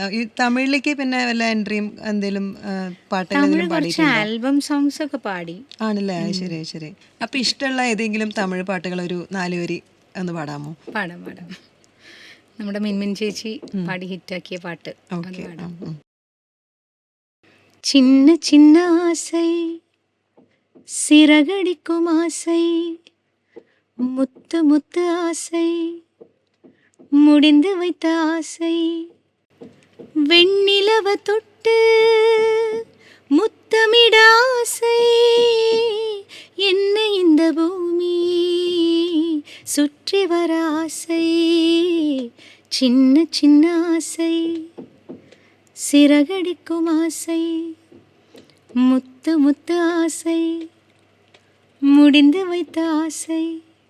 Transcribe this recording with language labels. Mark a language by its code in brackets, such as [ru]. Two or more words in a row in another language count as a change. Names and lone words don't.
[ml] ഈ തമിഴിലേക്ക് പിന്നെ വല്ല എൻട്രിയും എന്തെങ്കിലും കുറച്ച് [en] album songs [ml] ഒക്കെ പാടി. ആണല്ലേ? ശരി ശരി. അപ്പൊ ഇഷ്ടമുള്ള ഏതെങ്കിലും തമിഴ് പാട്ടുകൾ ഒരു 4 വരി ഒന്ന് പാടാമോ? പാടാം. നമ്മുടെ മിൻമിൻ ചേച്ചി പാടി ഹിറ്റാക്കിയ പാട്ട്. [ta] சின்ன சின்ன ஆசை சிறகடிக்கும் ஆசை முத்து முத்து ஆசை முடிந்து வைத்த ஆசை வெண்ணிலவ தொட்டு முத்தமிட ஆசை என்ன இந்த பூமி சுற்றி வர ஆசை சின்ன சின்ன ஆசை சிறகடிக்கும் ஆசை முத்து முத்து ஆசை முடிந்து வைத்த ஆசை